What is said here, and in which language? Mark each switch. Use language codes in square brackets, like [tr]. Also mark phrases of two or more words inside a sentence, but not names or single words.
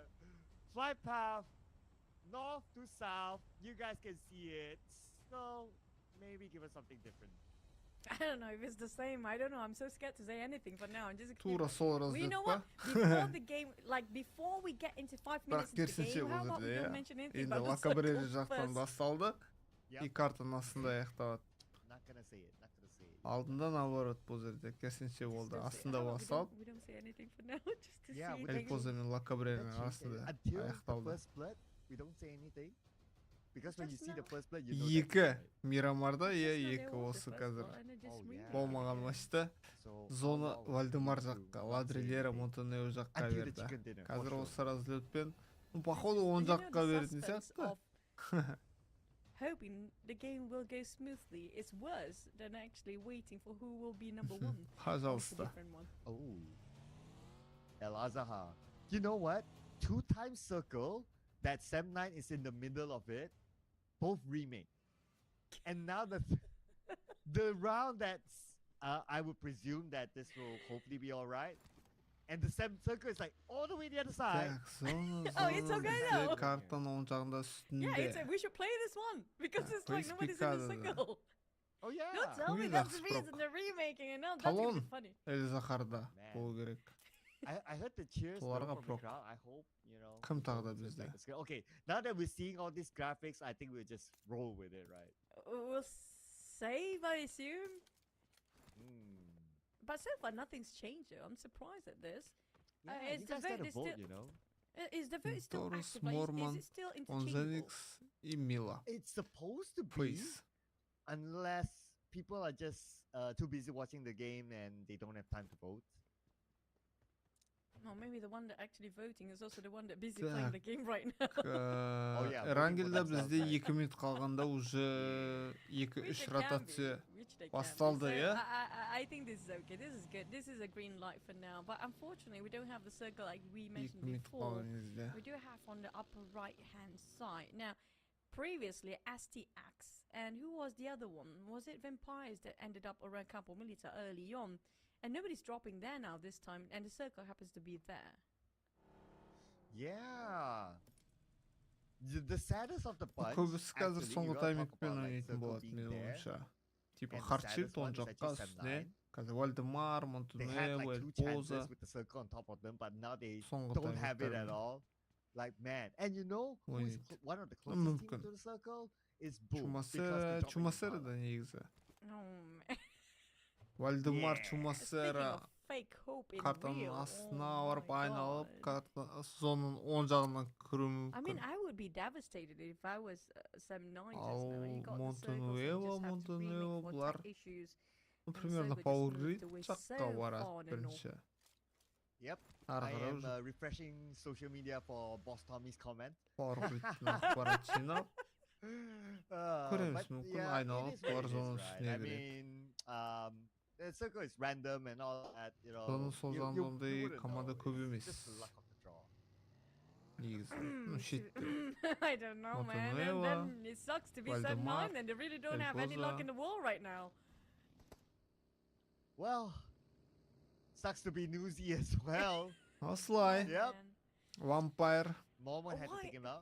[en] Flight path, north to south. You guys can see it. So maybe give us something different. I don't know if it's the same. I don't know. I'm so scared to say anything for now. I'm just. Well, you know what? Before the game, like before we get into 5 minutes into the game, how about we don't mention anything about the [kk] лакабрери жақтан басталды. И картаның астында аяқталады. [en] Not gonna say it. Not gonna say it. [kk] Алдында наоборот бұл жерде керісінше болды. Астында басталды. [en] We don't say anything for now. Just to see. [kk] Эльпоза мен лакабрерінің арасында аяқталды. [en] First blood, we don't say anything. Because when you see the first blood, you know. [kk] Екі Мирамарда, екі осы қазір болмаған матчта. Зона Вальдемар жаққа, Ладрилера Монтенео жаққа берді. Қазір осы разлетпен, походу он жаққа беретін сияқты. [en] Hoping the game will go smoothly is worse than actually waiting for who will be number one. [ru] Пожалуйста. [en] Oh, El Azahar. You know what? 2 times circle. That Sem 9 is in the middle of it. Both remake. And now the round that's I would presume that this will hopefully be alright. And the circle is like all the way the other side. Oh, it's okay though. [kk] Картаның оң жағында үстінде. [en] Yeah, it's we should play this one because it's like nobody's in the circle. Oh yeah. Don't tell me that's the reason they're remaking it. No, that's gonna be funny. [kk] Эльзахарда болу керек. [en] I heard the cheers from the crowd. I hope, you know. [kk] Кім тағы да бізде? [en] Okay, now that we're seeing all these graphics, I think we'll just roll with it, right? We'll save, I assume. But so far, nothing's changed. Though. I'm surprised at this. Yeah, is you the guys vote gotta vote, still? you know. Is the vote still Taurus, active? Like, is Mormon, it still interchangeable? [ru] Onzenix и Mila. [en] It's supposed to be, unless people are just too busy watching the game and they don't have time to vote. Oh, maybe the one that actually voting is also the one that busy playing the game right now. [kk] Рангелда бізде 2 минут қалғанда уже 2-3 ротация басталды, [en] yeah? I think this is okay. This is good. This is a green light for now. But unfortunately, we don't have the circle like we mentioned before. We do have on the upper right-hand side. Now, previously, STX. And who was the other one? Was it Vampires that ended up around Campo Militar early on? And nobody's dropping there now this time, and the circle happens to be there. Yeah. The saddest of the bunch. [kk] Көбісі қазір соңғы таймингпен ойнайтын болады менің ойымша. Типа Хартшилд оң жаққа үстіне. Қазір Вальдемар, Монтенео, Эльпоза. [en] But now they don't have it at all. Like, man. And you know who's one of the closest teams to the circle is Boom. [kk] Чумасера да негізі. [en] Oh, man. [kk] Вальдемар Чумасера картаның астына барып айналып, соның оң жағынан кіру мүмкін. [en] I mean, I would be devastated if I was 7-9 just now. You got [kk] Монтенео бұлар примерно Power Grid жаққа барады бірінші. [en] Yep. I am refreshing social media for Boss Tommy's comment. [kk] Power Grid'ін ақпарат жинап көреміз мүмкін айналып бұлар соның үстіне кіреді. [en] The circle is random and all that, you know. [kk] Соның сол жағында ондай команда көп емес. Негізі. [en] I don't know, man. And then it sucks to be 7-9 and they really don't have any luck in the world right now. Well, sucks to be newsy as well. [kk] Осылай. [en] Yep. Vampire. Mormon had to take him out.